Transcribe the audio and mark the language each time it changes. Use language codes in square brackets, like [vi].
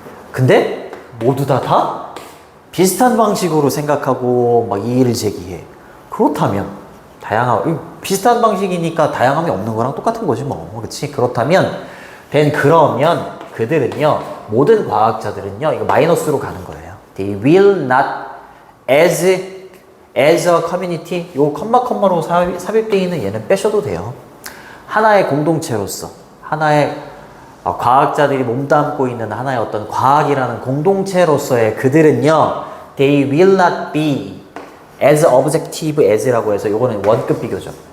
[ko] 근데 모두 다 비슷한 방식으로 생각하고 막 이의를 제기해. 그렇다면 비슷한 방식이니까 다양함이 없는 거랑 똑같은 거지 뭐. 그치? 그렇다면 그러면 그들은요, 모든 과학자들은요, 이거 마이너스로 가는 거예요. [en] They will not as a community. [ko] 요 컴마로 삽입되어 있는 얘는 빼셔도 돼요. 하나의 공동체로서, 하나의 과학자들이 몸담고 있는 하나의 어떤 과학이라는 공동체로서의 그들은요, [en] they will not be as objective as [ko] 라고 해서 요거는 원급 비교죠.